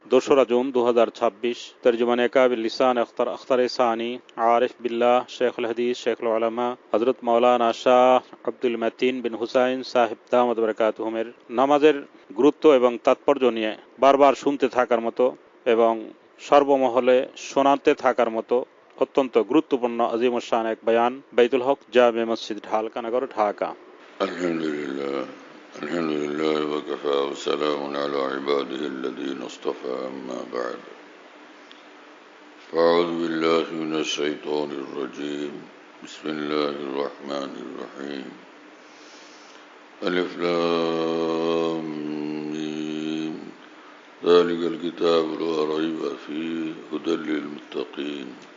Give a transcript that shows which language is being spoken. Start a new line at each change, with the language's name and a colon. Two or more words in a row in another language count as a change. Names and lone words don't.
Bangla: দোসরা জুন 2026 তর্জুমান কাবিল লিসান আখতার সানী আরিফ বিল্লাহ শায়খুল হাদীস শায়খুল উলামা হযরত মাওলানা শাহ আব্দুল মতিন বিন হুসাইন সাহেব দামাত বরকাতুহুমের নামাজের গুরুত্ব এবং তাৎপর্য নিয়ে বারবার শুনতে থাকার মতো এবং সর্বমহলে শোনাতে থাকার মতো অত্যন্ত গুরুত্বপূর্ণ আজিমুশ শান এক বয়ান বাইতুল হক জামে মসজিদ ঢালকানগর ঢাকা।
Arabic: الحمد لله الحمد لله وكفى وسلام على عباده الذين اصطفى أما بعد فأعوذ بالله من الشيطان الرجيم بسم الله الرحمن الرحيم الم ذلك الكتاب لا ريب فيه هدى للمتقين